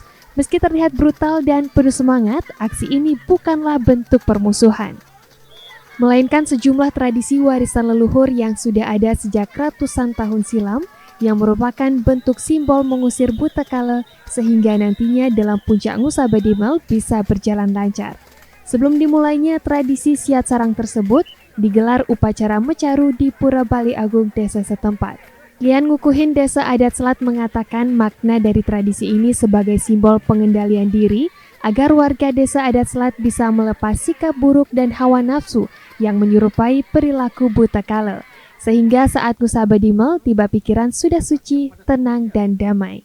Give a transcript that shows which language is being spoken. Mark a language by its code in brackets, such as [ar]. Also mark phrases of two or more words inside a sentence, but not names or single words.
[id] Meski terlihat brutal dan penuh semangat, aksi ini bukanlah bentuk permusuhan, melainkan sejumlah tradisi warisan leluhur yang sudah ada sejak ratusan tahun silam, yang merupakan bentuk simbol mengusir buta kala sehingga nantinya dalam puncak Ngusa Bedimel bisa berjalan lancar. Sebelum dimulainya tradisi siat sarang tersebut, digelar upacara mecaru di Pura Balai Agung desa setempat. Lian Ngukuhin Desa Adat Selat mengatakan makna dari tradisi ini sebagai simbol pengendalian diri agar warga Desa Adat Selat bisa melepas sikap buruk dan hawa nafsu yang menyerupai perilaku buta kala. Sehingga saat Ngusa Bedimel tiba pikiran sudah suci, tenang, dan damai.